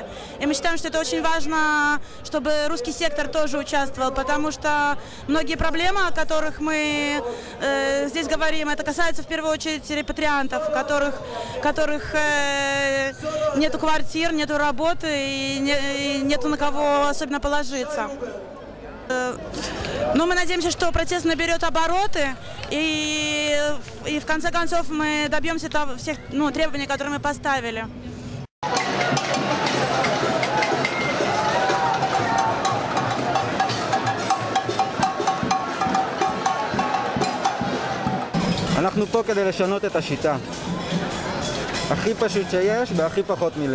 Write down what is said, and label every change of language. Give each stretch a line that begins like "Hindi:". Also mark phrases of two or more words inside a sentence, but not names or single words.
Russian: И мы считаем, что это очень важно, чтобы русский сектор тоже участвовал, потому что многие проблемы, о которых мы здесь говорим, это касается в первую очередь репатриантов, у которых нету квартир, нету работы и нету на кого особенно положиться. Но мы надеемся, что протест наберет обороты, и в конце концов мы добьемся всех требований, которые мы поставили.
Hebrew: אנחנו פה כדי לשנות את השיטה. הכי פשוט שיש והכי פחות מילים.